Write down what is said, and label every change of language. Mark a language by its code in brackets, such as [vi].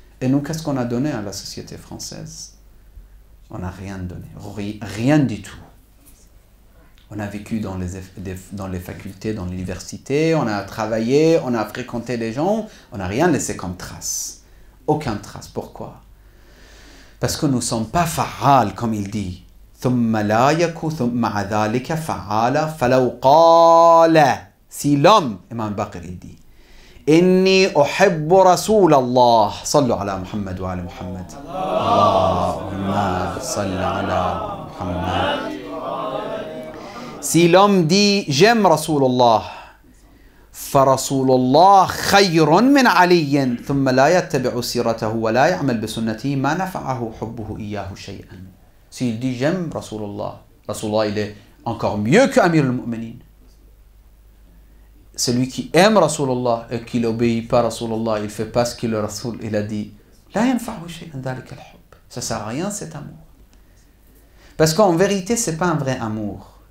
[fr] Et nous, qu'est-ce qu'on a donné à la société française? On n'a rien donné. Rien du tout. On a vécu dans les facultés, dans l'université, on a travaillé, on a fréquenté les gens, on n'a rien laissé comme trace. Aucune trace. Pourquoi? Parce que nous ne sommes pas fa'al, comme il dit. [ar] ثم لا يكن مع ذلك فعالا فلو قال. [fr] Si l'homme, Imam Baqir il dit, [ar] إني أحب رسول الله صلوا على محمد وعلى محمد اللهم صل على محمد. [fr] Si l'homme dit j'aime Rasulullah, [ar] فرسول الله خير من علي ثم لا يتبع سيرته ولا يعمل بسنته ما نفعه حبه إياه شيئا. [fr] S'il dit j'aime Rasulullah, Rasulullah il est encore mieux que Amir al-Mu'minin. Celui qui aime Rasulullah et qui n'obéit pas à Rasulullah, il ne fait pas ce que le Rasul il a dit. [ar] لا ينفعه شيئا ذلك الحب. [fr] Ça ne sert à rien cet amour. Parce qu'en vérité, ce n'est pas un vrai amour.